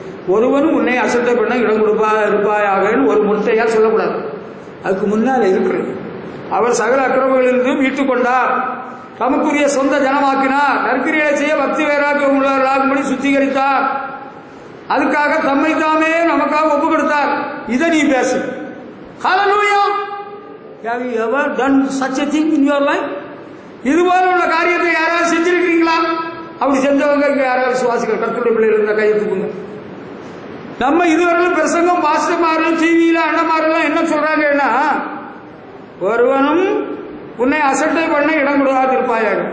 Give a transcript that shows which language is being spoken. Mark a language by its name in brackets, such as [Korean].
[Tamil] ஒருவனும் உன்னை அசட்டை பண்ண இடம் இருப்பாயாகன்னு ஒரு முட்டையா சொல்லக்கூடாது. அதுக்கு முன்னால் இருக்கிறது. அவர் சகல அக்கிரமங்களிலிருந்து மீட்டுக் கொண்டார், தமக்குரிய சொந்த ஜனமாக்கினார், நற்கிரிகளை செய்ய பக்தி வைராக்கியம் உள்ளவர்களாகும்படி சுத்திகரித்தார், அதுக்காக தம்மை தாமே நமக்காக ஒப்பு கொடுத்தார். இதை நீ பேசு. ஹல்லேலூயா. [English] Have you ever done such a thing in your life? [Tamil] இதுபோல உள்ள காரியத்தை யாராவது செஞ்சிருக்கீங்களா? அப்படி செஞ்சவங்க இங்க யாராவது விசுவாசிகள் கர்த்தருடைய பிள்ளைகள் இருந்த கையை தூக்குங்க. நம்ம இதுவரையிலும் பிரசங்கம் பாஸ்டர்மாரும் டிவியில அண்ணமாரெல்லாம் என்ன சொல்றாங்கன்னா, ஒருவனும் உன்னை அசட்டை பண்ண இடம் கொடுக்காது இருப்பாயாக.